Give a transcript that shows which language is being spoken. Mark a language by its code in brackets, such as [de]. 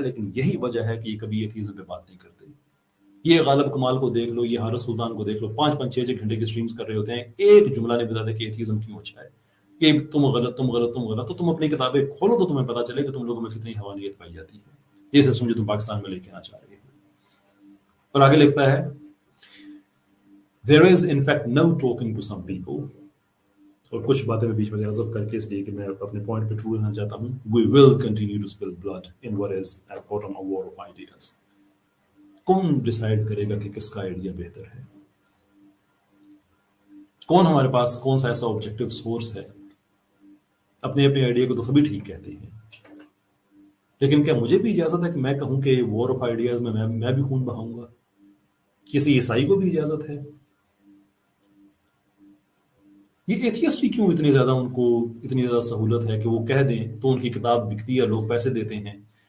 [ur] لیکن یہی وجہ ہے کہ یہ کبھی ایتھیزم پہ بات نہیں کرتے. یہ غالب کمال کو دیکھ لو، یہ حارث سلطان کو دیکھ لو، 5-5 6 گھنٹے کے سٹریمز کر رہے ہوتے ہیں، ایک جملہ نہیں بتاتے کہ ایتھیزم کیوں اچھا ہے، کہ تم غلط تم غلط تم غلط. تو تم اپنی کتابیں کھولو تو تمہیں پتا چلے کہ تم لوگوں میں کتنی حوانیت پائی جاتی ہے. یہ سسٹم جو تم پاکستان میں لے کے آنا چاہ رہے ہو. اور آگے لکھتا ہے [en] there is in fact no talking to some people. [ur] اور کچھ باتیں میں بیچ میں سے حذف کر کے اس لیے کہ میں اپنے پوائنٹ پہ ٹرو رہنا چاہتا ہوں. [en] We will continue to spill blood in what is at bottom a war of ideas. [ur] کون ڈیسائیڈ کرے گا کہ کس کا آئیڈیا بہتر ہے؟ کون ہمارے پاس کون سا ایسا آبجیکٹو سورس ہے؟ اپنے اپنے آئیڈیا کو تو سبھی ٹھیک کہتے ہیں، لیکن کیا مجھے بھی اجازت ہے کہ میں کہوں کہ وار آف آئیڈیاز میں میں بھی خون بہاؤں گا؟ کسی عیسائی کو بھی اجازت ہے؟ یہ ایتھیسٹ کیوں اتنی زیادہ ان کو اتنی زیادہ سہولت ہے کہ وہ کہہ دیں تو ان کی کتاب بکتی ہے، لوگ پیسے دیتے ہیں.